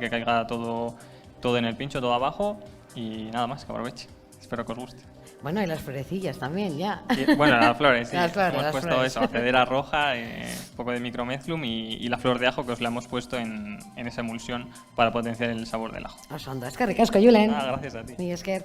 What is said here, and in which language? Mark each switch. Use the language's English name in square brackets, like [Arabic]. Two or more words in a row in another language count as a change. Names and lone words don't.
[Spanish] Que caiga todo en el pincho, todo abajo, y nada más, que aproveche. Espero que os guste. Bueno, y las florecillas también, ya. Bueno, las flores, sí. Las flores, hemos las puesto flores. eso, cedera roja, un poco de micromezclum y la flor de ajo que os la hemos puesto en esa emulsión para potenciar el sabor del ajo. [Basque] Oso ondo. Eskerrik asko, Julen. [Spanish] Gracias a ti. [Basque] Mi esker.